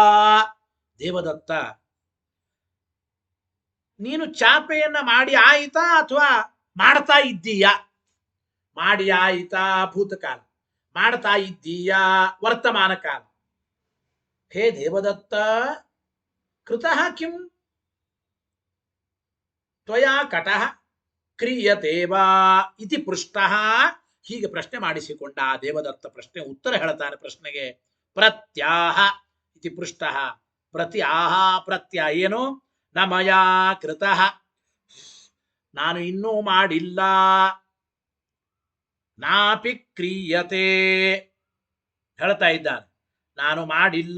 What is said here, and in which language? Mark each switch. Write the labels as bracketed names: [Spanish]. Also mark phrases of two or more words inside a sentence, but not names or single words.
[Kannada] ದೇವದತ್ತ, ನೀನು ಚಾಪೆಯನ್ನ ಮಾಡಿ ಆಯಿತಾ ಅಥವಾ ಮಾಡ್ತಾ ಇದ್ದೀಯಾ? ಮಾಡಿ ಆಯಿತಾ ಭೂತಕಾಲ, ಮಾಡ್ತಾ ಇದ್ದೀಯಾ ವರ್ತಮಾನ ಕಾಲ. [Sanskrit] ಹೇ ದೇವದತ್ತ, ಕೃತಃ ಕಿಂ ತ್ವಯಾ ಕಟಃ ಕ್ರಿಯತೆ ವಾ ಇತಿ ಪೃಷ್ಟಃ. [Kannada] ಹೀಗೆ ಪ್ರಶ್ನೆ ಮಾಡಿಸಿಕೊಂಡ ಆ ದೇವದತ್ತ ಪ್ರಶ್ನೆ ಉತ್ತರ ಹೇಳ್ತಾನೆ. [Sanskrit] ಪ್ರಶ್ನೆಗೆ ಪ್ರತ್ಯಾಹ ಇತಿ ಪೃಷ್ಟಃ. [Kannada] ಪ್ರತ್ಯಾಹ ಪ್ರತ್ಯಯ ಏನು? [Sanskrit] ನ ಮಯಾ ಕೃತಃ, [Kannada] ನಾನು ಇನ್ನೂ ಮಾಡಿಲ್ಲ. [Sanskrit] ನಾಪಿ ಕ್ರಿಯತೆ, [Kannada] ಹೇಳ್ತಾ ಇದ್ದಾನೆ ನಾನು ಮಾಡಿಲ್ಲ.